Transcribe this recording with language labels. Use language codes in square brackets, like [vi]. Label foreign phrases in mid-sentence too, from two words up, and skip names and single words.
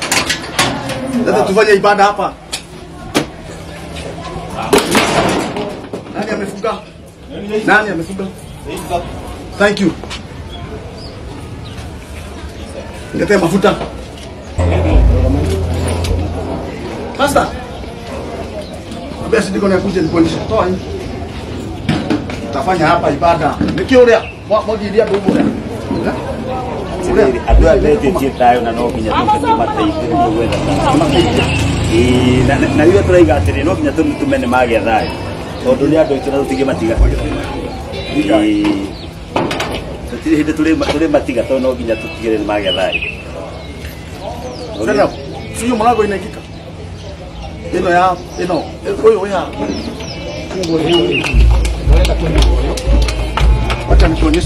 [sw] Leta tufanye ibada hapa. Nani amefunga? Nani amefunga? [en] Thank you. [sw] Leta mafuta. Basta. Basi ndiko nakuja nikuonyesha. Toa hii. Tafanya hapa ibada. Nikiolea mwagilia ndugu. [ki] atiriri andu abetetie tayo na no nginya tumateithĩrĩrie gwetha na ithuĩ tũraiga atĩrĩ no nginya tũmene magĩa thayũ tondũ nĩ andũ aitũ na tũtige matiga tũtirĩ hĩndĩ tũrĩ matiga tondũ no nginya tũtigĩrĩre magĩa thayũ. [sw] Sio mlango inaikika. Ino ya ino huyo ya. Wacha nikuonyeshe.